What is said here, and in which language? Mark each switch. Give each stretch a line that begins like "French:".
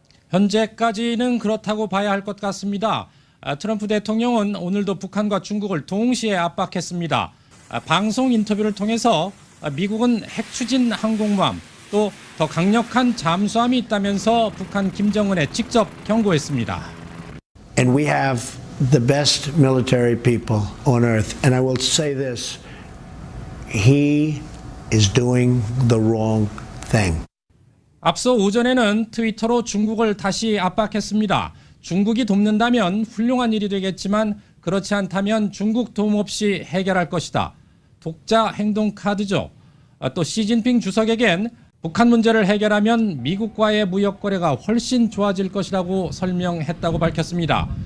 Korean: 현재까지는 그렇다고 봐야 할 것 같습니다. 트럼프 대통령은 오늘도 북한과 중국을 동시에 압박했습니다. 방송 인터뷰를 통해서 미국은 핵 추진 항공모함, 또 더 강력한 잠수함이 있다면서 북한 김정은에 직접 경고했습니다.
English: And we have the best military people on earth. And I will say this, he is doing the wrong thing.
Korean: 앞서 오전에는 트위터로 중국을 다시 압박했습니다. 중국이 돕는다면 훌륭한 일이 되겠지만 그렇지 않다면 중국 도움 없이 해결할 것이다. 독자 행동 카드죠. 또 시진핑 주석에겐 북한 문제를 해결하면 미국과의 무역 거래가 훨씬 좋아질 것이라고 설명했다고 밝혔습니다.